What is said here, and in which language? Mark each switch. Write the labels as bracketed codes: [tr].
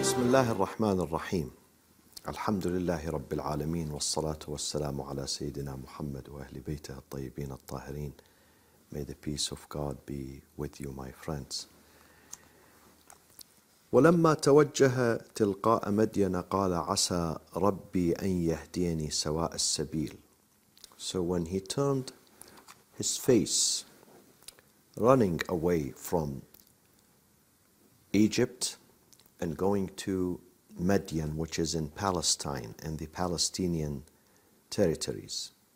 [ar] الله الرحمن الرحيم الحمد لله رب العالمين والصلاة والسلام على سيدنا محمد وأهل بيته الطيبين الطاهرين. [en] May the peace of God be with you, my friends. [ar] ولما توجه تلقاء مدين قال عسى ربي أن يهديني سواء السبيل. [en] So when he turned his face running away from Egypt and going to Madian, which is in Palestine and the Palestinian territories,